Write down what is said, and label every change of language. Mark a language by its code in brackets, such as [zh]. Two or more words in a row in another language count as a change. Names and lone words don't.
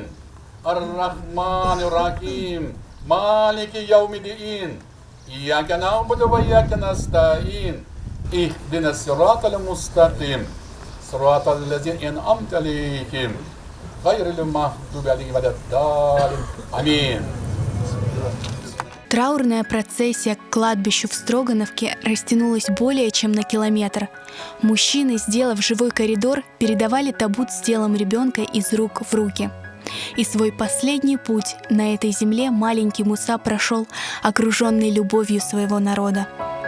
[ar] الرحمن الرحيم. مالك يوم الدين. إياك نعبد وإياك نستعين. اهدنا الصراط المستقيم. صراط الذين أنعمت عليهم. غير المغضوب عليهم ولا الضالين. [ru] Аминь. Траурная процессия к кладбищу в Строгановке растянулась более чем на километр. Мужчины, сделав живой коридор, передавали табут с телом ребенка из рук в руки. И свой последний путь на этой земле маленький Муса прошел, окруженный любовью своего народа.